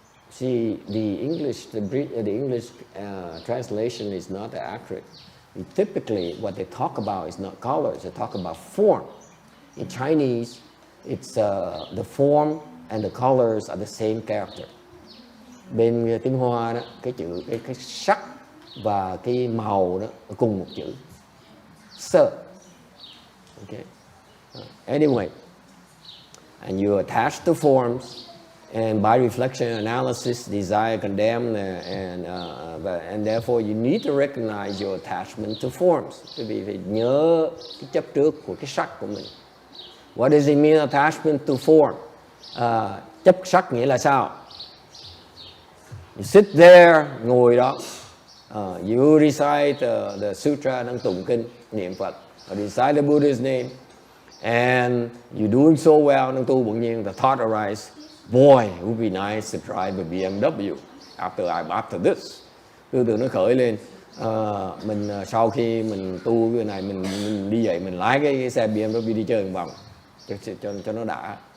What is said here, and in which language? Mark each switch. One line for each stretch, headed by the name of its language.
English: See, the English translation is not accurate. Typically, what they talk about is not colors. They talk about form. In Chinese, it's the form and the colors are the same character.
Vietnamese: Bên tiếng Hoa đó, cái sắc và cái màu đó cùng một chữ. Sơ. Okay.
English: Anyway, and you attach to forms. And by reflection and analysis, desire, condemn, and therefore you need to recognize your attachment to forms.
Vietnamese: Quý vị phải nhớ cái chấp trước của cái sắc của mình.
English: What does it mean, attachment to form?
Vietnamese: Chấp sắc nghĩa là sao?
English: You sit there,
Vietnamese: ngồi đó.
English: You recite the Sutra,
Vietnamese: đang tụng kinh, niệm Phật.
English: Or recite the Buddha's name. And you're doing so well,
Vietnamese: đang tu bỗng nhiên,
English: the thought arises. Boy, it would be nice to drive a BMW after this.
Vietnamese: Tư tưởng nó khởi lên. Mình sau khi mình tu cái này, mình đi dậy, mình lái cái xe BMW đi chơi một vòng cho nó đã.